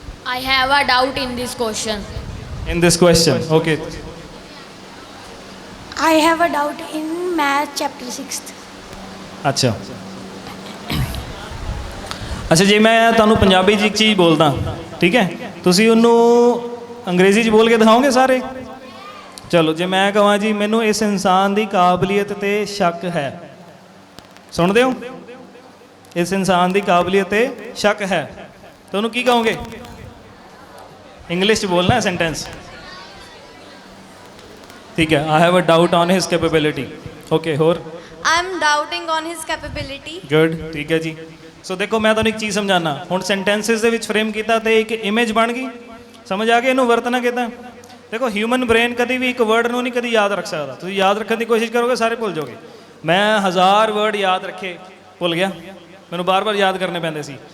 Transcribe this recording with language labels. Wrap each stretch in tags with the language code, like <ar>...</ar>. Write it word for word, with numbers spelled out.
<en>I have a doubt in this question. In this question okay, I have a doubt in math chapter sixth.</en> <pa>ਅੱਛਾ ਅੱਛਾ ਜੇ ਮੈਂ ਤੁਹਾਨੂੰ ਪੰਜਾਬੀ 'ਚ ਇੱਕ ਚੀਜ਼ ਬੋਲਦਾ, ਠੀਕ ਹੈ, ਤੁਸੀਂ ਉਹਨੂੰ ਅੰਗਰੇਜ਼ੀ 'ਚ ਬੋਲ ਕੇ ਦਿਖਾਓਗੇ ਸਾਰੇ? ਚਲੋ ਜੇ ਮੈਂ ਕਹਾਂ ਜੀ ਮੈਨੂੰ ਇਸ ਇਨਸਾਨ ਦੀ ਕਾਬਲੀਅਤ 'ਤੇ ਸ਼ੱਕ ਹੈ, ਸੁਣਦੇ ਹੋ, ਇਸ ਇਨਸਾਨ ਦੀ ਕਾਬਲੀਅਤ 'ਤੇ ਸ਼ੱਕ ਹੈ, ਤਾਂ ਉਹਨੂੰ ਕੀ ਕਹੋਗੇ? ਇੰਗਲਿਸ਼ 'ਚ ਬੋਲਣਾ ਸੈਂਟੈਂਸ, ਠੀਕ ਹੈ।</pa> <en>I have a doubt on his capability. Okay, ਹੋਰ? I am doubting on his capability.</en> <pa>Good, ਠੀਕ ਹੈ ਜੀ। ਸੋ ਦੇਖੋ ਮੈਂ ਤੁਹਾਨੂੰ ਇੱਕ ਚੀਜ਼ ਸਮਝਾਉਣਾ, ਹੁਣ ਸੈਂਟੈਂਸਿਸ ਦੇ ਵਿੱਚ ਫਰੇਮ ਕੀਤਾ ਤੇ ਇੱਕ ਇਮੇਜ ਬਣ ਗਈ, ਸਮਝ ਆ ਗਈ ਇਹਨੂੰ ਵਰਤਣਾ ਕਿੱਦਾਂ। ਦੇਖੋ ਹਿਊਮਨ ਬ੍ਰੇਨ ਕਦੀ ਵੀ ਇੱਕ ਵਰਡ ਨੂੰ ਨਹੀਂ ਕਦੀ ਯਾਦ ਰੱਖ ਸਕਦਾ। ਤੁਸੀਂ ਯਾਦ ਰੱਖਣ ਦੀ ਕੋਸ਼ਿਸ਼ ਕਰੋਗੇ ਸਾਰੇ ਭੁੱਲ ਜਾਓਗੇ। ਮੈਂ ਹਜ਼ਾਰ ਵਰਡ ਯਾਦ ਰੱਖੇ, ਭੁੱਲ ਗਿਆ, ਮੈਨੂੰ ਬਾਰ-ਬਾਰ ਯਾਦ ਕਰਨੇ ਪੈਂਦੇ ਸੀ।</pa>